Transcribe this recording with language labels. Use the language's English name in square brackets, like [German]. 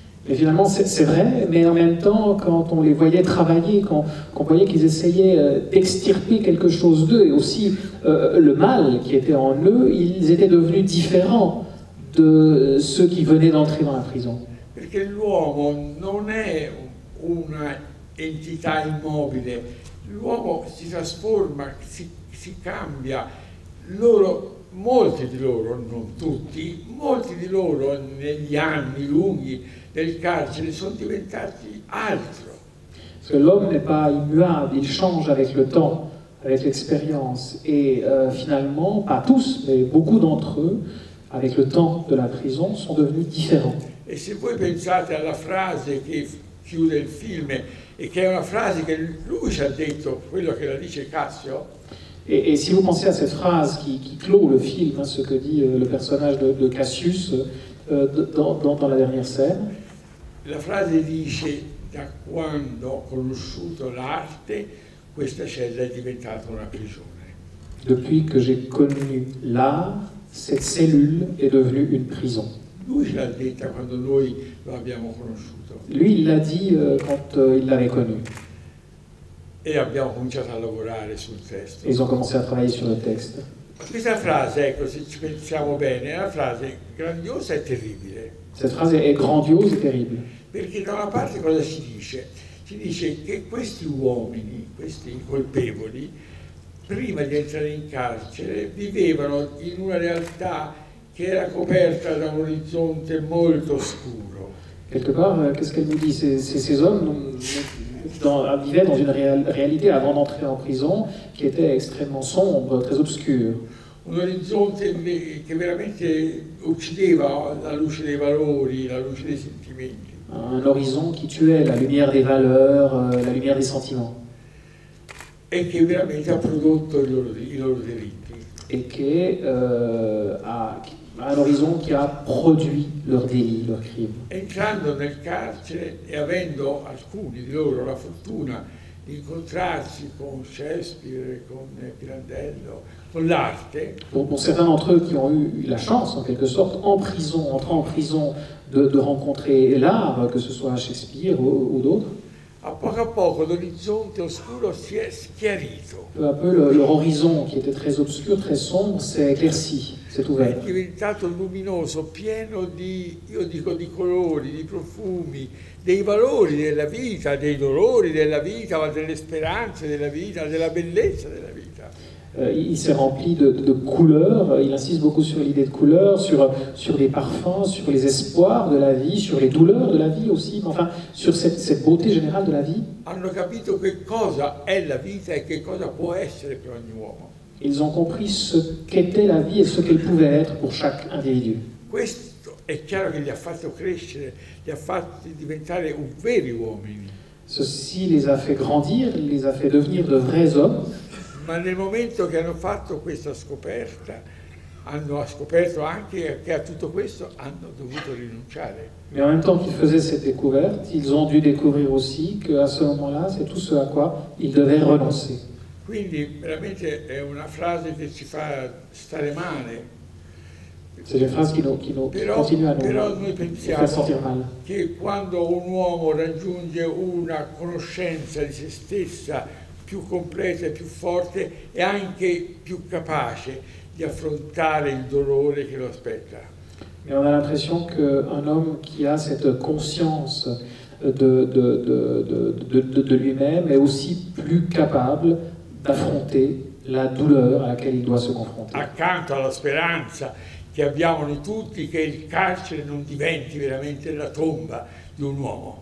[French] Et finalement, c'est vrai, mais en même temps, quand on les voyait travailler, qu'on voyait qu'ils essayaient d'extirper quelque chose d'eux, et aussi le mal qui était en eux, ils étaient devenus différents de ceux qui venaient d'entrer dans la prison. [Italian] Perché l'uomo non è una entità immobile, l'uomo si trasforma, si cambia. Molti di loro, non tutti, molti di loro negli anni lunghi del carcere sono diventati altro. [French] Parce que l'homme n'est pas immuable, il change avec le temps, avec l'expérience. Et finalement, pas tous, mais beaucoup d'entre eux, avec le temps de la prison, sont devenus différents. [Italian] E se voi pensate alla frase che chiude il film, e che è una frase che lui ci ha detto, quello che la dice Cassio, [French] et si vous pensez à cette phrase qui clôt le film, hein, ce que dit le personnage de Cassius dans la dernière scène, [Italian] la frase dice: da quando ho conosciuto l'arte, questa cella è diventata una prigione. [French] Depuis que j'ai connu l'art, cette cellule est devenue une prison. [Italian] Lui ce l'ha detta quando noi lo abbiamo conosciuto. [French] Lui, il l'a dit quand il l'avait connu. [Italian] E abbiamo cominciato a lavorare sul testo. [French] Et ils ont commencé à travailler sur le texte. [Italian] Questa frase, ecco, se ci pensiamo bene, è una frase grandiosa e terribile. [French] Cette phrase est grandiose et terrible. [Italian] Perché da una parte cosa ci dice? Ci dice che questi uomini, questi colpevoli, prima di entrare in carcere, vivevano in una realtà che era coperta da un orizzonte molto scuro. [French] Quelque part, qu'est-ce qu'elle nous dit? Ces hommes vivaient dans une réalité avant d'entrer en prison qui était extrêmement sombre, très obscure. [Italian] Un orizzonte che veramente uccideva la luce dei valori, la luce dei sentimenti. [French] Un horizon qui tuait la lumière des valeurs, la lumière des sentiments. [Italian] E che veramente ha prodotto i loro delitti. [French] Et qui a un horizon qui a produit leurs délits, leurs crimes. [Italian] Entrando nel carcere e avendo alcuni di loro la fortuna di incontrarsi con Shakespeare, con Pirandello, con l'arte. [French] Pour certains d'entre eux qui ont eu la chance, en quelque sorte, entrant en prison, de rencontrer l'art, que ce soit Shakespeare ou d'autres, [Italian] A poco l'orizzonte oscuro si è schiarito. [French] peu à peu, leur horizon, qui était très obscur, très sombre, s'est éclairci, s'est ouvert. [Italian] È diventato luminoso, pieno di, io dico, di colori, di profumi, dei valori della vita, dei dolori della vita, ma delle speranze della vita, della bellezza della vita. [French] Il s'est rempli de couleurs, il insiste beaucoup sur l'idée de couleurs, sur les parfums, sur les espoirs de la vie, sur les douleurs de la vie aussi, mais enfin sur cette beauté générale de la vie. [Italian] Hanno capito che cosa è la vita e che cosa può essere per ogni uomo. [French] Ils ont compris ce qu'était la vie et ce qu'elle pouvait être pour chaque individu. [Italian] Questo è chiaro che li ha fatto crescere, li ha fatti diventare veri uomini. [French] Ceci les a fait grandir, les a fait devenir de vrais hommes. [Italian] Ma nel momento che hanno fatto questa scoperta, hanno scoperto anche che a tutto questo hanno dovuto rinunciare. [French] Mais en même temps qu'ils faisaient cette découverte, ils ont dû découvrir aussi qu'à ce moment-là, c'est tout ce à quoi ils devaient renoncer. [Italian] Quindi veramente è una frase che ci fa stare male. [French] C'est une phrase qui continue à nous faire sentir mal. [Italian] Che quando un uomo raggiunge una conoscenza di se stessa più completa e più forte, è anche più capace di affrontare il dolore che lo aspetta. [French] Mais on a l'impression qu'un homme qui a cette conscience de lui-même est aussi plus capable d'affronter la douleur à laquelle il doit se confronter. [Italian] Accanto alla speranza che abbiamo noi tutti che il carcere non diventi veramente la tomba di un uomo.